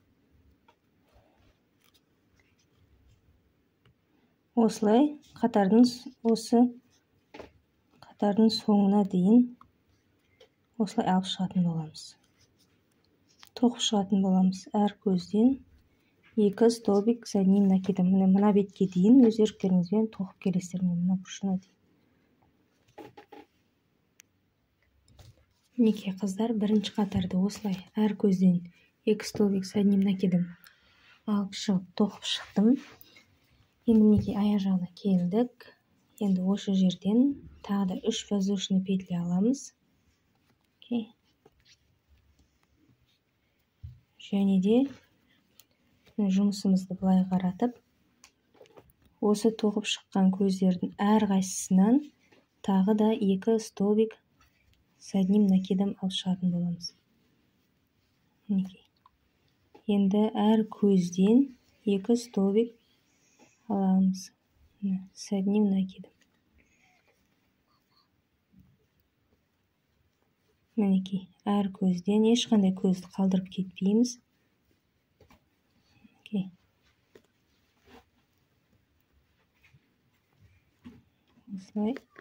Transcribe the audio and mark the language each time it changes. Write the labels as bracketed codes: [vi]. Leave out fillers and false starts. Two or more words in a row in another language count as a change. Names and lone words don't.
[kk] Осылай қатардың соңына дейін осылай алып шығатын боламыз. Тоқып шығатын боламыз әр көзден 2 [ru] столбик с одним накидом. [kk] Мына бетке дейін өз еріктеріңізбен тоқып келесіздер, мына бұрышына дейін. Мінекей қыздар, бірінші қатарды осылай әр көзден 2 [ru] столбик с одним накидом [kk] алып шығып тоқып шықтым. Енді мінекей аяқ жағына келдік. Енді осы жерден тағы да 3 [ru] воздушный петля [kk] аламыз. Және де жұмысымызды былай қаратып, осы тоқып шыққан көздердің әр қайсысынан тағы да 2 [ru] столбик с одним накидом [kk] алып шығатын боламыз. Енді әр көзден 2 столбик аламыз [ru] с одним накидом. [kk] Мінекей, әр көзден ешқандай көзді қалдырып кетпейміз. Осылай.